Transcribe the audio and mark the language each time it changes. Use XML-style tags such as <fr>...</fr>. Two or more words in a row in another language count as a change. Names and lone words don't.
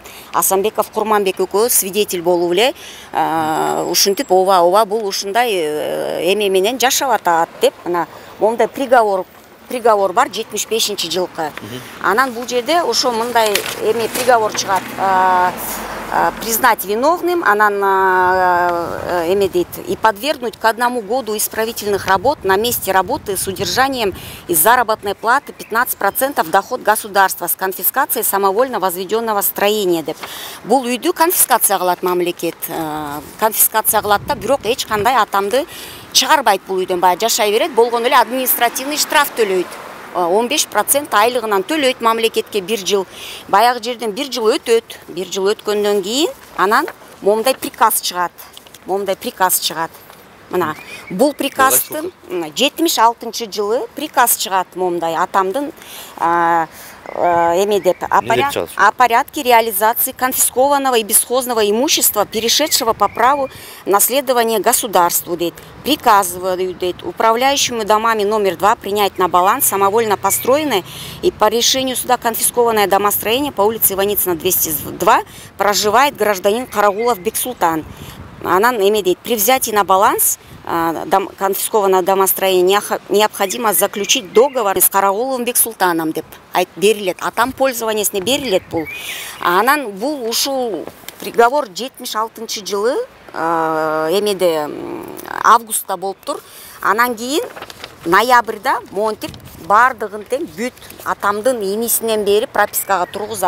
<ky>Асанбеков Курманбек экөө свидетель болуп эле ушинтип ооба бул ушундай эме менен жашап атат деп, ана момдай приговор бар 75-жылкы. Анан бул жерде ошо мындай эме приговор чыгат:</ky> <ru>признать виновным,</ru> <ky>анан эме дейт,</ky> <ru>и подвергнуть к 1 году исправительных работ на месте работы с удержанием из заработной платы 15% доход государства с конфискацией самовольно возведенного строения деп.</ru> <ky>Бул үйдү конфискация кылат мамлекет. Конфискация кылат да, бирок эч кандай атамды чыгарбайт бул үйдөн, баягы жашай берет. Болгон эле</ky> <ru>административный штраф</ru> <ky>төлөйт. 15% айлыгынан төлөйт мамлекетке 1 жыл. Баягы жерден 1 жыл өтөт. 1 жыл өткөндөн кийин анан момундай приказ чыгат. Мына бул приказдын 76-жылы приказ чыгат момундай атамдын эме деп</ky> <ru>о порядке реализации конфискованного и бесхозного имущества, перешедшего по праву наследования государству,</ru> <ky>дейт.</ky> <ru>Приказываю, дейт, управляющему домами номер 2 принять на баланс самовольно построенное и по решению суда конфискованное домостроение по улице Иваницына 202 проживает гражданин Карагулов Бексултан.</ru> <ky>Анан эме дейт,</ky> <ru>при взятии на баланс конфискованное домостроение необходимо заключить договор с Карагуловым Бексултаном деп берилет.</ru> <ky>Атам пользованиесине берилет бул. Анан бул ушул приговор 76-жылы эмеде августта болуптур. Анан кийин ноябрда монтип бардыгын тең бүт атамдын инисинен бери пропискага тургузат.</ky>